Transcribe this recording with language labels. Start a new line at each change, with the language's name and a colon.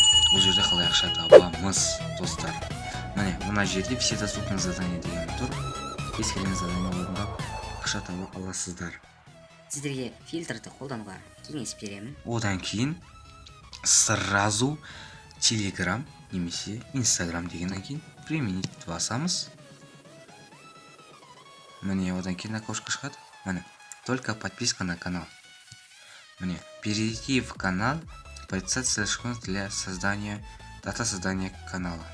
Kazakh: Бұл жерде қалай ақша табамыз, достар. Мына жерде
Russian: все доступные задания
Kazakh: деген тұр. Кез келген задания орындап ақша таба аласыздар. Сіздерге фильтрді қолдануға кеңес беремін. Одан кейін сразу Telegram немесе Instagram дегеннен кейін применить басамыз. Міне одан кейін окошко шығады.
Russian: Только подписка на канал. Перейти в канал, подписать ссылку для дата создания канала.